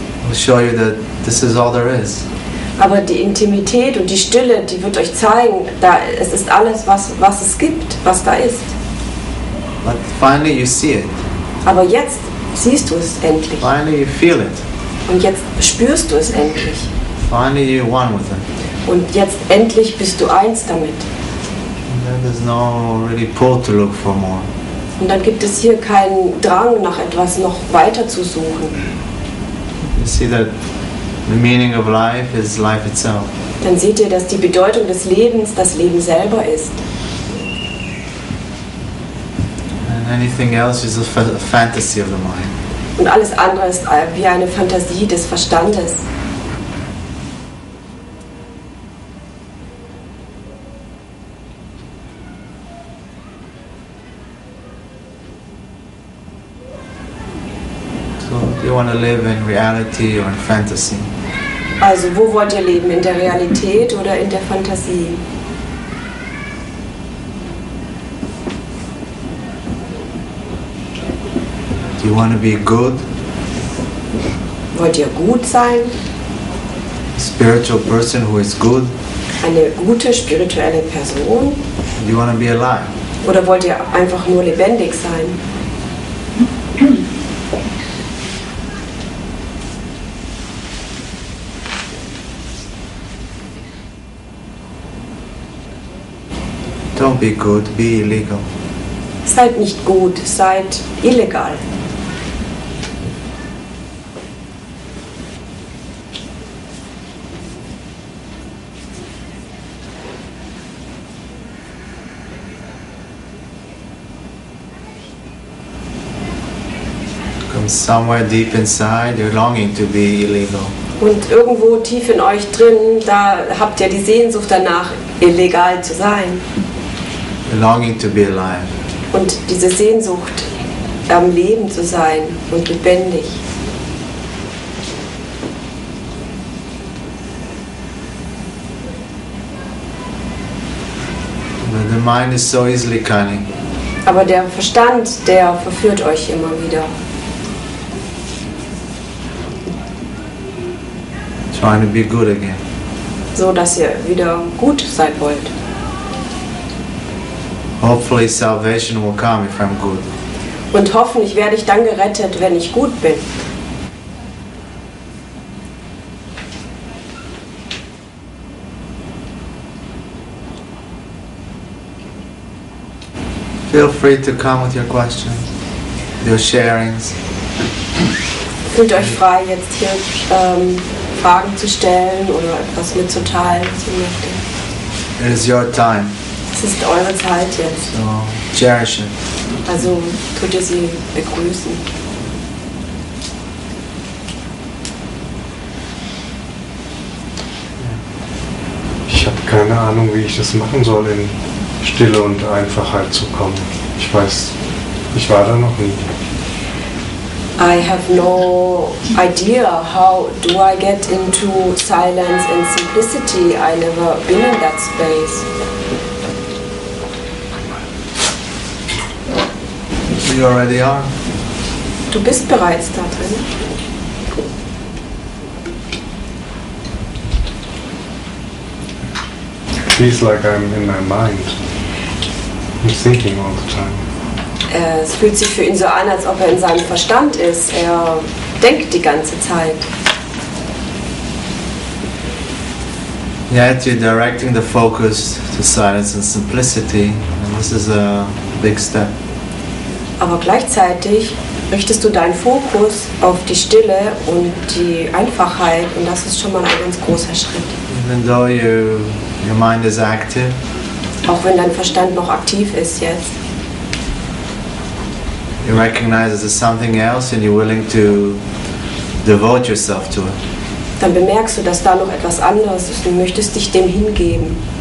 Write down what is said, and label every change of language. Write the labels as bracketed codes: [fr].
[en] will show you that this is all there is. [de] Aber die Intimität und die Stille, die wird euch zeigen, es ist alles, was es gibt, was da ist. [en] But finally you see it. [de] Aber jetzt siehst du es endlich. [en] Finally you feel it. [de] Und jetzt spürst du es endlich. [en] Finally you're one with it. [de] Und jetzt endlich bist du eins damit. [en] And then there's no really pull to look for more. [de] Und dann gibt es hier keinen Drang, nach etwas noch weiter zu suchen. [en] You see that the meaning of life is life itself. [de] Dann seht ihr, dass die Bedeutung des Lebens das Leben selber ist. [en] And anything else is a fantasy of the mind. [de] Und alles andere ist wie eine Fantasie des Verstandes. [en] So do you want to live in reality or in fantasy? [de] Also wo wollt ihr leben? In der Realität oder in der Fantasie? [en] Do you want to be good? [de] Wollt ihr gut sein? [en] A spiritual person who is good? [de] Eine gute spirituelle Person? [en] Do you want to be alive? [de] Oder wollt ihr einfach nur lebendig sein? [en] Don't be good, be illegal. [de] Seid nicht gut, seid illegal. [en] Come somewhere deep inside, you're longing to be illegal. [de] Und irgendwo tief in euch drin, da habt ihr die Sehnsucht danach, illegal zu sein. [en] You're longing to be alive. [de] Und diese Sehnsucht, am Leben zu sein und lebendig. [en] But the mind is so easily cunning. [de] Aber der Verstand, der verführt euch immer wieder. [en] Trying to be good again. [de] So, dass ihr wieder gut sein wollt. [en] Hopefully salvation will come if I'm good. [de] Und hoffentlich werde ich dann gerettet, wenn ich gut bin. [en] Feel free to come with your questions, your sharings. [de] Fühlt euch frei, jetzt hier Fragen zu stellen oder etwas mitzuteilen, was ihr möchtet. [en] It is your time, [de] Es ist eure Zeit jetzt. [en] so cherish it. [de] Also tut ihr sie begrüßen. Ich habe keine Ahnung, wie ich das machen soll, in Stille und Einfachheit zu kommen. Ich weiß, ich war da noch nie. [en] I have no idea how do I get into silence and simplicity. I never been in that space. You already are. [de] Du bist bereits da drin. [en] It feels like I'm in my mind. I'm thinking all the time. [de] Es fühlt sich für ihn so an, als ob er in seinem Verstand ist. Er denkt die ganze Zeit. [en] Yet you're directing the focus to silence and simplicity, and this is a big step. [de] Aber gleichzeitig richtest du deinen Fokus auf die Stille und die Einfachheit und das ist schon mal ein ganz großer Schritt. [en] Even though your mind is active, [de] Auch wenn dein Verstand noch aktiv ist jetzt. [en] you recognize there's something else and you're willing to devote yourself to it. [de] Dann bemerkst du, dass da noch etwas anderes ist und möchtest dich dem hingeben.